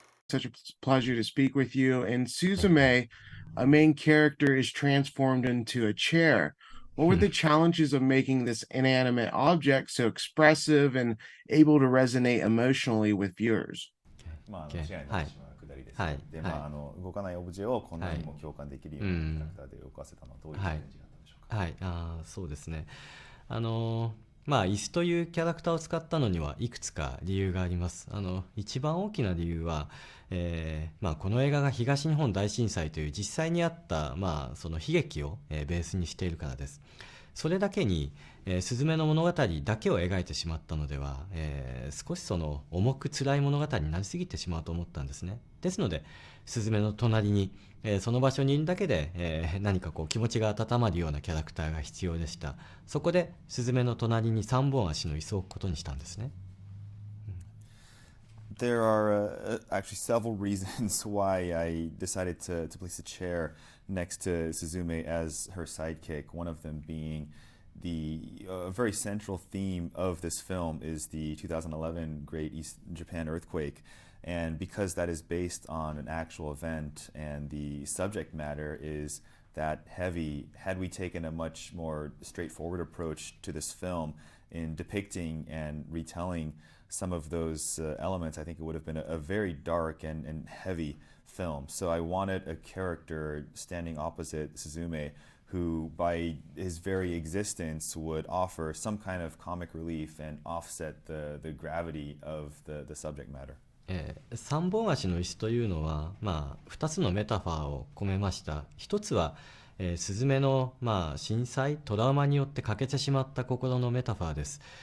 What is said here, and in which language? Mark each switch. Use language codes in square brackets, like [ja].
[en] Such a pleasure to speak with you. In Suzume, a main character is transformed into a chair. What were the challenges of making this inanimate object so expressive and able to resonate emotionally with viewers? [ja] 間違いになってしまうくだりですね。で、動かないオブジェをこんなにも共感できるようなキャラクターで動かせたのはどういうチャレンジだったんでしょうか。はい、そうですね。椅子というキャラクターを使ったのにはいくつか理由があります。一番大きな理由は、この映画が東日本大震災という実際にあった、その悲劇を、ベースにしているからです。それだけに、すずめの物語だけを描いてしまったのでは、少しその重く辛い物語になりすぎてしまうと思ったんですね。ですので、すずめの隣に、その場所にいるだけで、何かこう気持ちが温まるようなキャラクターが必要でした。そこで、すずめの隣に3本足の椅子を置くことにしたんですね。 [en] There are actually several reasons why I decided to place a chair next to Suzume as her sidekick. One of them being the very central theme of this film is the 2011 Great East Japan earthquake. And because that is based on an actual event and the subject matter is that heavy, had we taken a much more straightforward approach to this film in depicting and retelling some of those elements, I think it would have been a very dark and heavy film. So I wanted a character standing opposite Suzume who by his very existence would offer some kind of comic relief and offset the gravity of the subject matter. [ja] 3本足の椅子というのは、2つのメタファーを込めました。一つは、すずめの、震災、トラウマによって欠けてしまった心のメタファーです。